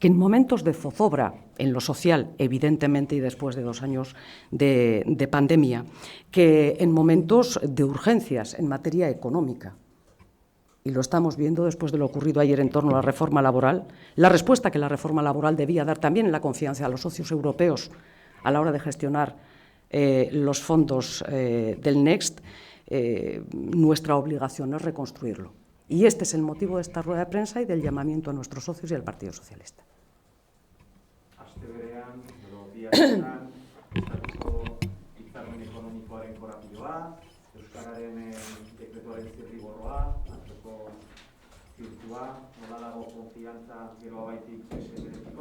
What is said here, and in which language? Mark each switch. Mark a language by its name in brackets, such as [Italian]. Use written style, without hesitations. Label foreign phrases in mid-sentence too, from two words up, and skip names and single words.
[Spanish] en momentos de zozobra, en lo social, evidentemente, y después de 2 años de pandemia, que en momentos de urgencias en materia económica, y lo estamos viendo después de lo ocurrido ayer en torno a la reforma laboral, la respuesta que la reforma laboral debía dar también en la confianza a los socios europeos a la hora de gestionar los fondos del Next, nuestra obligación es reconstruirlo. Y este es el motivo de esta rueda de prensa y del llamamiento a nuestros socios y al Partido Socialista. [Basque] Asteberean, biak estatuko hitzarmen ekonomikoaren korapioa, Euskararen dekretuaren zirriborroa, atzeko zirkua, nola dago konfiantza Geroabaitik PSN-ekiko?